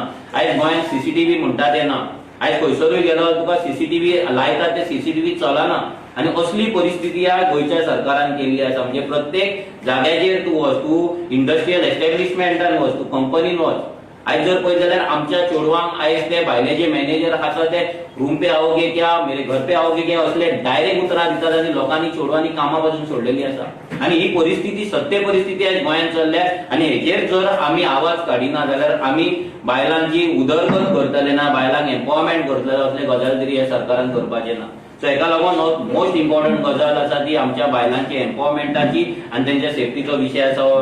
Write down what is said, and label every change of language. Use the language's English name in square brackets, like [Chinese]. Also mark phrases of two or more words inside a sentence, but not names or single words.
[Konkani] आयज गोंयान CCTV म्हणटा ते ना. आयज खंयसरूय गेलो तुका CCTV लायतात ते CCTV चलना. आनी असली परिस्थिती ह्या गोंयच्या सरकारान केल्ली आसा. म्हणजे प्रत्येक जाग्याचेर तूं वच, तूं [English] industrial establishmentan [Konkani] वच, तूं कंपनीन वच, आयज जर पळयत जाल्यार आमच्या चेडवांक आयज ते भायले जे मॅनेजर आसा ते [Hindi] रूम पे आओगे क्या, मेरे घर पे आओगे क्या [Konkani] असले डायरेक्ट उतरां दितात आनी लोकांनी चेडवांनी कामां पासून सोडलेली आसा. आनी ही परिस्थिती सत्य परिस्थिती आयज गोंयांत चल्ल्या. आनी हेचेर जर आमी आवाज काडिना जाल्यार आमी बायलांची उदरगत करतले ना, बायलांक एम्पॉवरमेंट करतले असले गजाल तरी ह्या सरकारान करपाचे ना. सो हेका लागून [English] most important [Konkani] गजाल आसा ती आमच्या बायलांची एम्पॉवरमेंटाची आनी तेंच्या सेफ्टीचो विशय आसा.